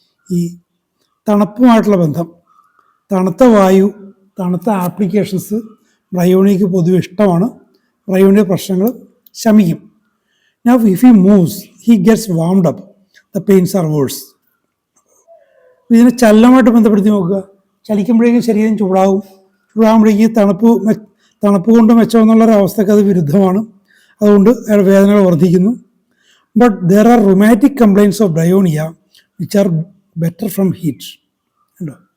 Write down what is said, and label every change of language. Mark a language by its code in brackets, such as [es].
[ml] ഈ തണുപ്പുമായിട്ടുള്ള ബന്ധം, തണുത്ത വായു, തണുത്ത ആപ്ലിക്കേഷൻസ് ബ്രയോണിക്ക് പൊതുവെ ഇഷ്ടമാണ്. ബ്രയോണിയുടെ പ്രശ്നങ്ങൾ ശമിക്കും. [en] Now if he moves, he gets warmed up, the pains are worse. [ml] ഇതിനെ ചലനമായിട്ട് ബന്ധപ്പെടുത്തി നോക്കുക. ചലിക്കുമ്പോഴേക്കും ശരീരം ചൂടാകുമ്പോഴേക്കും തണുപ്പ് കൊണ്ട് മെച്ചമെന്നുള്ളൊരവസ്ഥയ്ക്ക് അത് വിരുദ്ധമാണ്. അതുകൊണ്ട് വേദനകൾ വർദ്ധിക്കുന്നു. [en] But there are rheumatic complaints of bryonia which are better from heat. [ml] ഉണ്ടോ?